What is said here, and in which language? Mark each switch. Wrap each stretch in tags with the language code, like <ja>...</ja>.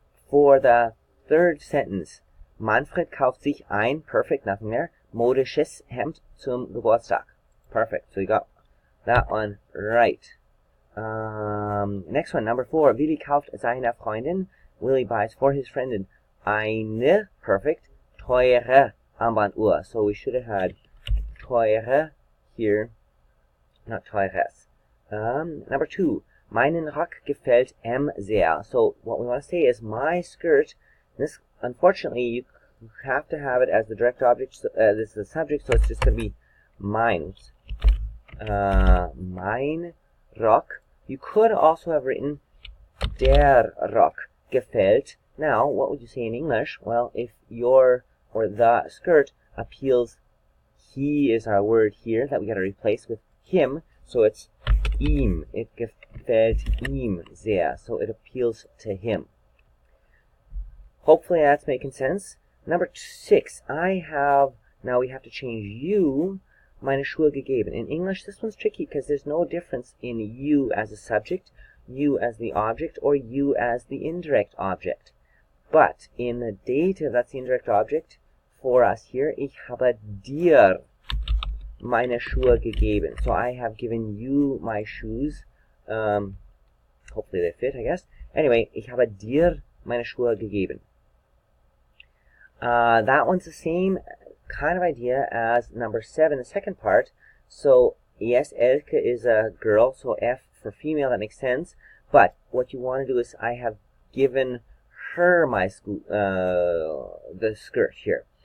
<en>For the third sentence,</en> <de>Manfred kauft sich ein,</de> <en>perfect, nothing there,</en> <de>modisches Hemd zum Geburtstag.</de> <en>Perfect. So you got that one right. Next one, number 4.</en> <de>Willi kauft seiner Freundin.</de> <en>Willi buys for his friend eine, perfect,</en> <de>teure Armbanduhr.</de> <en>So we should have had teure here, not teures. Number 2.</en> <de>Meinen Rock gefällt sehr.</de> <en>So what we want to say is my skirt. This, unfortunately, you have to have it as the direct object. So, this is the subject, so it's just going to be mine.</en> <de>Mein Rock.</de> <en>You could also have written</en> <de>der Rock gefällt.</de> <en>Now, what would you say in English? Well, if your or the skirt appeals, he is our word here that we got to replace with him. So it's</en> <de>ihm. It gefällt ihm sehr.</de> <en>So it appeals to him. Hopefully that's making sense. Number 6, now we have to change you,</en> <de>meine Schuhe gegeben.</de> <en>In English, this one's tricky because there's no difference in you as a subject, you as the object, or you as the indirect object. But in the dative, that's the indirect object, for us here,</en> <de>ich habe dir meine Schuhe gegeben.</de> <en>So I have given you my shoes. Hopefully they fit, I guess.</en> <de>Anyway, ich habe dir meine Schuhe gegeben.</de> <en>That one's the same kind of idea as number 7, the second part. So, yes, Elke is a girl, so F for female, that makes sense. But what you want to do is I have given her my the skirt here.</en>